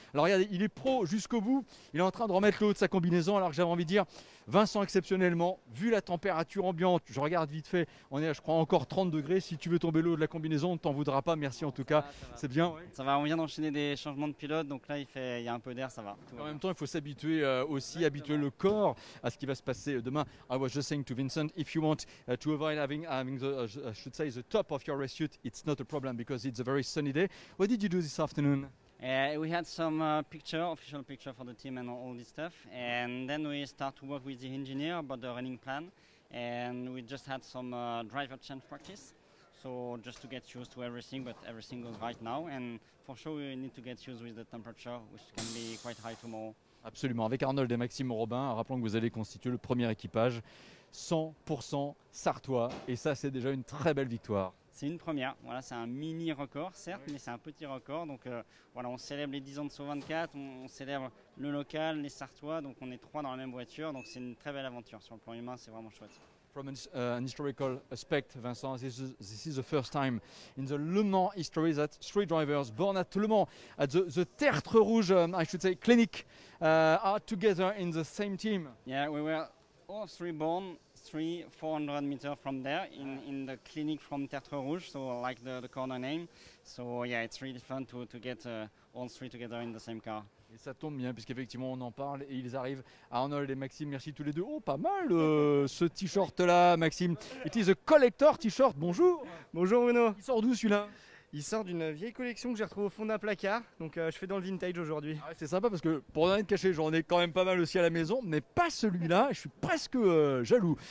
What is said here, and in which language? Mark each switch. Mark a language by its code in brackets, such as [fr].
[fr] Alors regardez, il est pro jusqu'au bout, il est en train de remettre le haut de sa combinaison, alors que j'avais envie de dire, Vincent, exceptionnellement, vu la température ambiante, je regarde vite fait, on est à, je crois, encore 30 degrés, si tu veux tomber le haut de la combinaison, on ne t'en voudra pas, merci en tout cas, c'est bien. Ouais. Ça va, on vient d'enchaîner des changements de pilote, donc là il y a un peu d'air, ça va. En même temps, il faut s'habituer aussi, habituer le corps à ce qui va se passer demain. [en] I was just saying to Vincent, if you want to avoid having the, I should say, the top of your race suit, it's not a problem because it's a very sunny day. What did you do this afternoon? We had some official picture for the team and all this stuff, and then we start to work with the engineer about the running plan, and we just had some driver change practice, so just to get used to everything, but everything goes right now, and for sure we need to get used with the temperature, which can be quite high tomorrow. [fr] Absolument, avec Arnold et Maxime Robin, rappelons que vous allez constituer le premier équipage 100% sartois, et ça c'est déjà une très belle victoire. C'est une première, voilà, c'est un mini record certes, mais c'est un petit record, donc voilà, on célèbre les 10 ans de Saut 24, on célèbre le local, les Sartois, donc on est 3 dans la même voiture, donc c'est une très belle aventure, sur le plan humain c'est vraiment chouette. [en] From an historical aspect, Vincent, this is the first time in the Le Mans history that 3 drivers born at Le Mans, at the Tertre Rouge, I should say, clinic, are together in the same team. Yeah, we were all 3 born 400 meters from there in the clinic from Tertre Rouge, so like the corner name. So yeah, it's really fun to get all 3 together in the same car. [fr] Et ça tombe bien puisqu'effectivement on en parle et ils arrivent. Arnold et Maxime, merci tous les deux. Oh, pas mal ce t-shirt là, Maxime. [en] It is a collector t-shirt, [fr] bonjour. Bonjour Bruno. Il sort d'où celui-là? Il sort d'une vieille collection que j'ai retrouvée au fond d'un placard, donc je fais dans le vintage aujourd'hui. Ah ouais, c'est sympa parce que pour rien te cacher, j'en ai quand même pas mal aussi à la maison, mais pas celui-là, je suis presque jaloux.